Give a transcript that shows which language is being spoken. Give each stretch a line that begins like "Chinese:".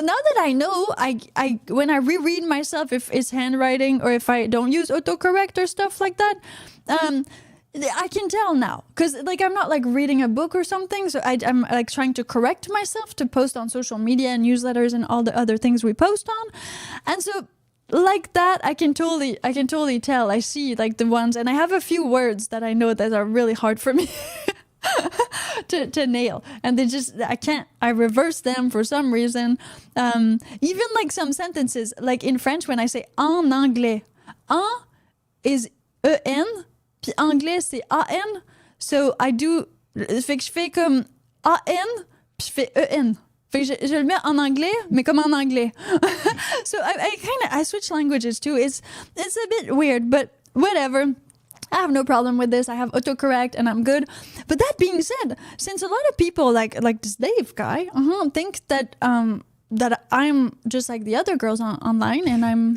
English: Now that I know, I when I reread myself, if it's handwriting or if I don't use autocorrect or stuff like that, I can tell now, because like I'm not like reading a book or something, so I'm like trying to correct myself to post on social media and newsletters and all the other things we post on, and so like that I can totally tell. I see like the ones, and I have a few words that I know that are really hard for me to nail, and I reverse them for some reason. Even like some sentences, like in French when I say en anglais, en is en,
French: puis anglais c'est an,
English: so I do,
French: fait que je fais comme an, puis je fais en. Fait que je le mets en anglais, mais comme en anglais.
English: So I switch languages too. It's a bit weird, but whatever. I have no problem with this. I have autocorrect and I'm good. But that being said, since a lot of people like this Dave guy think that that I'm just like the other girls online, and I'm...